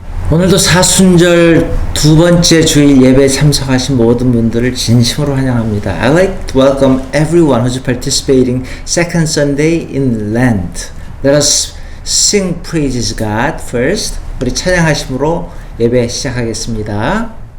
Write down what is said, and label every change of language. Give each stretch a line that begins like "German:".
Korean: 오늘도 사순절 두 번째 주일 예배에 참석하신 모든 분들을 진심으로 환영합니다.
English: I'd like to welcome everyone who's participating second Sunday in Lent. Let us sing praises God first.
Korean: 우리 찬양하심으로 예배 시작하겠습니다.